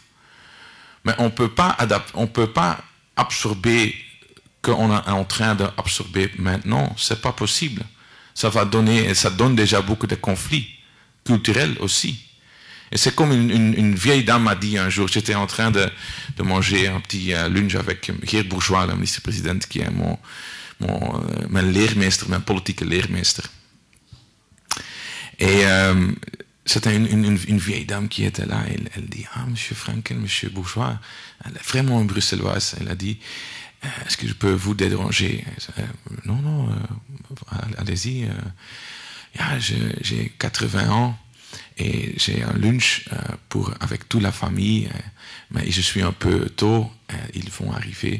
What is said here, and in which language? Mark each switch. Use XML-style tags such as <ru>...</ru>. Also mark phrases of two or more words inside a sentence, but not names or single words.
<fr>Mais on ne peut pas absorber qu'on est en train d'absorber maintenant. Ce n'est pas possible. Ça donne déjà beaucoup de conflits culturels aussi. Et c'est comme une vieille dame m'a dit un jour, j'étais en train de manger un petit lunch avec Geert Bourgeois, le ministre-président, qui est</fr> <nl>mijn leermeester, mijn politieke leermeester.</nl> <fr>Et c'était une vieille dame qui était là. Elle dit, ah, monsieur Frankel, monsieur Bourgeois, elle est vraiment une bruxelloise. Elle a dit, est-ce que je peux vous déranger? Non, allez-y. J'ai 80 ans et j'ai un lunch avec toute la famille, mais je suis un peu tôt, ils vont arriver.</fr>